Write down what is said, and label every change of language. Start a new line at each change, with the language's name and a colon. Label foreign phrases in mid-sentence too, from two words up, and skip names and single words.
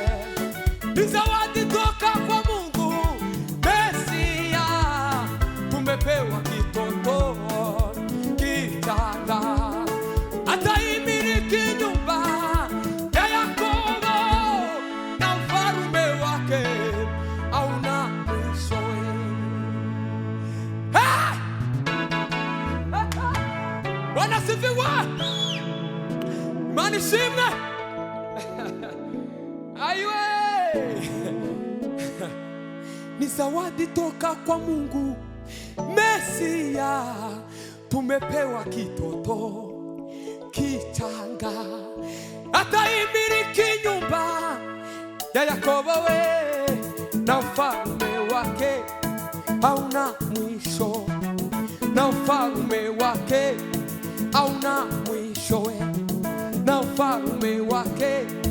Swahili: Ni zawadi toka kwa Mungu Mesia, tumepewa kitoto kichanga, ataimiliki nyumba ya Yakobo na ufalme wake hauna mwisho we. Bwana sifiwe.
Kinyarwanda: Imana ishimwe. Aiwe.
Swahili: Ni zawadi toka kwa Mungu Mesia, tumepewa kitoto kichanga, ataimiliki nyumba ya Yakobo we, na ufalme wake hauna mwisho, na ufalme wake hauna mwisho we, na ufalme wake.